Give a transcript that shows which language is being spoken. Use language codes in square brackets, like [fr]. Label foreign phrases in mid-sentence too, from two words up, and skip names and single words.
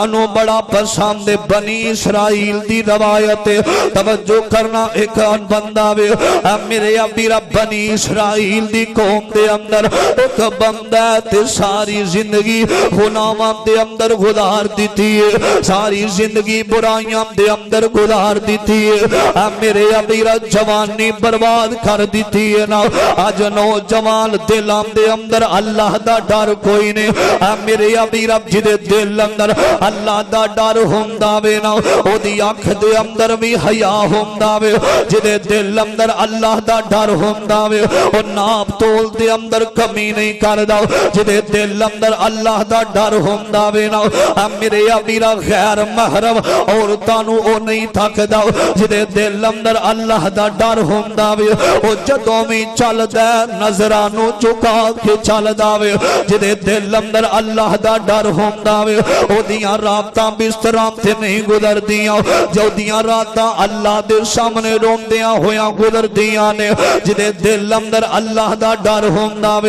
[pa] نو بڑا پسند بنی اسرائیل دی روایت توجہ کرنا ایک بندہ وے میرے امیرہ بنی اسرائیل دی قوم دے اندر ایک بندہ تے ساری زندگی گناہاں دے اندر گزار دیتی ہے ساری زندگی برائیاں دے اندر گزار دیتی ہے میرے امیرہ جوانی برباد کر دیتی ہے نا آج نوجوان دلام دے اندر اللہ دا ڈر کوئی نہیں میرے امیرہ جدے دل اندر اللہ دا ڈر ہوندا وے نا او دی آنکھ دے اندر بھی حیا ہوندا وے جدے دل اندر اللہ دا ڈر ہوندا وے او ناپ تول دے اندر کمی نہیں کردا جدے دل اندر اللہ دا ڈر ہوندا وے نا میرے امیرہ غیر محرم عورتاں نو او نہیں تھکدا جدے دل اندر اللہ دا ڈر ہوندا وے او جدوں وی چلدا نظراں نو چکا کے چلدا وے جدے دل اندر اللہ دا ڈر ہوندا وے او دیاں راتاں بستراں تے نہیں گزردیاں جو دیاں راتاں اللہ دے سامنے روندیاں ہویاں گزردیاں نے جدے دل اندر اللہ دا ڈر ہوندا وے